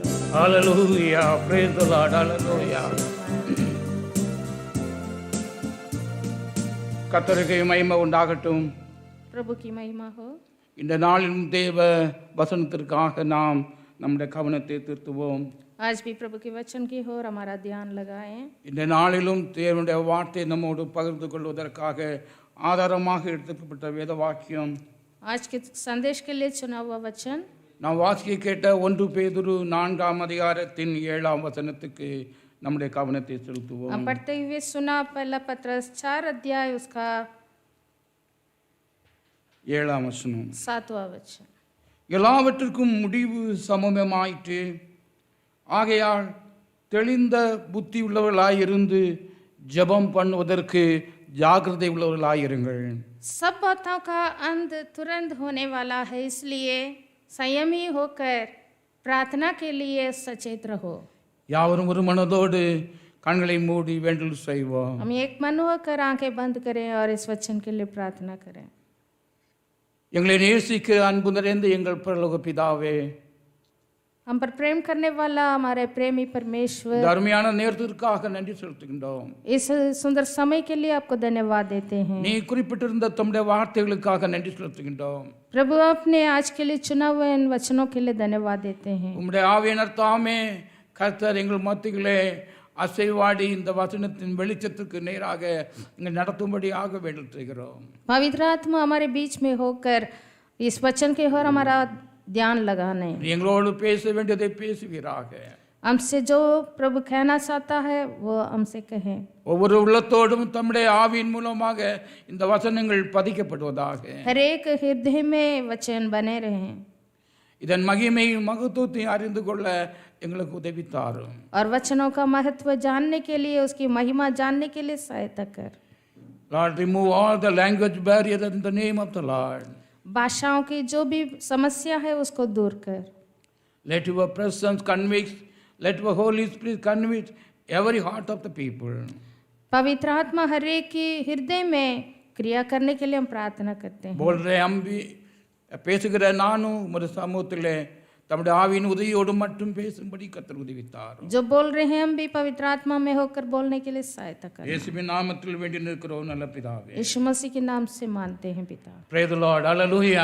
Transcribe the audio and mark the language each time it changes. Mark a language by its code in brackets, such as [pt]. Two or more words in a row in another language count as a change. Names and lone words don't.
[en] Hallelujah. Praise the Lord. [ta] Hallelujah. கர்த்தருக்கு மகிமை உண்டாகட்டும். [hi] प्रभु की महिमा हो. [ta] இந்த நாளிலும் தேவ வசனத்திற்காக நாம் நம்முடைய கவனத்தை திருத்துவோம். [hi] आज भी प्रभु के वचन की ओर हमारा ध्यान लगाएं. [ta] இந்த நாளிலும் தேவனுடைய வார்த்தை நம்மோடு பகிர்ந்து கொள்வதற்காக ஆதாரமாக எடுத்துக்கப்பட்ட வேத வாக்கியம். [hi] आज के संदेश के लिए चुना हुआ वचन [ta] நாம் வாசிக்க கேட்ட 1 பேதுரு 4ஆம் அதிகாரத்தின் 7ஆம் வசனத்துக்கு நம்முடைய கவனத்தை செலுத்துவோம். [hi] हम पढ़ते हुए सुना पहला पत्रस 4 अध्याय उसका [ta] 7ஆம் வசனம். [hi] 7वां वचन. [ta] எல்லாவற்றிற்கும் முடிவு சமமாயிற்று, ஆகையால் தெளிந்த புத்தி உள்ளவர்களாயிருந்து ஜெபம் பண்ணுவதற்கு ஜாக்கிரதை உள்ளவர்களாயிருங்கள். [hi] सब बातों का अंत तुरंत होने वाला है, इसलिए संयमी होकर प्रार्थना के लिए सचेत रहो. [ta] யாவரும் ஒரு மனதோடு கண்களை மூடி வேண்டல் செய்வோம். [hi] हम एक मन होकर आंखें बंद करें और इस वचन के लिए प्रार्थना करें. [ta] எங்களை நேசிக்கிற அன்பு நிறைந்த எங்கள் பரலோக பிதாவே, [hi] हम पर प्रेम करने वाला हमारे प्रेमी परमेश्वर, [ta] இந்த அருமையான நேரத்திற்காக நன்றி செலுத்துகின்றோம். [hi] इस सुंदर समय के लिए आपको धन्यवाद देते हैं. [ta] நீ குறிப்பிட்டிருந்த தம்முடைய வார்த்தைகளுக்காக நன்றி செலுத்துகின்றோம். [hi] प्रभु अपने आज के लिए चुना हुए इन वचनों के लिए धन्यवाद देते हैं. [ta] உம்முடைய ஆவியானவர் தாமே கர்த்தர் எங்கள் மத்தியிலே அசைவாடி இந்த வசனத்தின் வெளிச்சத்துக்கு நேராக இங்கே நடத்தும்படியாக வேண்டல் செய்கிறோம். [hi] पवित्र आत्मा हमारे बीच में होकर इस वचन के ओर हमारा ध्यान लगाने, [ta] எங்களோடு பேச வேண்டியதை பேசுவீராக. [hi] हमसे जो प्रभु कहना चाहता है वो हमसे कहें. [ta] ஒவ்வொரு உள்ளத்தோடும் தம்முடைய ஆவியின் மூலமாக இந்த வசனங்கள் பதிக்கப்படுவதாக. [hi] हर एक हृदय में वचन बने रहें [ta] இதன் மகிமையும் மகத்துவத்தையும் அறிந்து கொள்ள எங்களுக்கு உதவி தாரும். [hi] और वचनों का महत्व जानने के लिए, उसकी महिमा जानने के लिए सहायता कर. [en] Lord, remove all the language barriers in the name of the Lord. [hi] भाषाओं की जो भी समस्या है उसको दूर कर. [en] Let your presence convict, let your Holy Spirit convict every heart of the people. [hi] पवित्र आत्मा हर एक की हृदय में क्रिया करने के लिए हम प्रार्थना करते हैं. बोल रहे हम भी [ta] பேசுகிற நானும் ஒரு சமூகத்திலே தம்முடைய ஆவியின் உதவியோடு மட்டும் பேசும்படி கர்த்தர் உதவித்தார். [hi] जो बोल रहे हैं हम भी पवित्र आत्मा में होकर बोलने के लिए सहायता करें. [ta] இயேசுவின் நாமத்தில் வேண்டி நிற்கிறோம் நல்ல பிதாவே. [hi] यीशु मसीह के नाम से मानते हैं पिता. [en] Praise the Lord. Hallelujah.